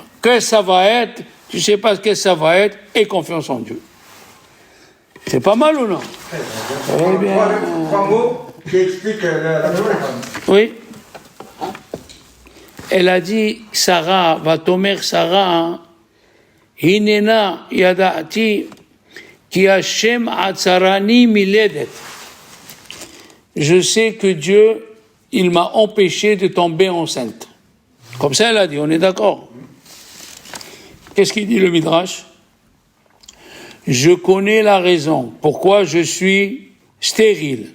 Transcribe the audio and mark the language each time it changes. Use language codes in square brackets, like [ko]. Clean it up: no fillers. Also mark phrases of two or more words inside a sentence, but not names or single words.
[fr] Que ça va être, tu sais pas ce que ça va être, et confiance en Dieu. C'est pas mal ou non? Très bien. Trois mots qui expliquent la programme. Oui. Elle a dit, Sarah, va tomber Sarah, [he] הנה נא ידעתי כי השם עצרני מלדת. [fr] Je sais que Dieu, il m'a empêché de tomber enceinte. Comme ça, elle a dit, on est d'accord. Qu'est-ce qu'il dit le Midrash? Je connais la raison pourquoi je suis stérile.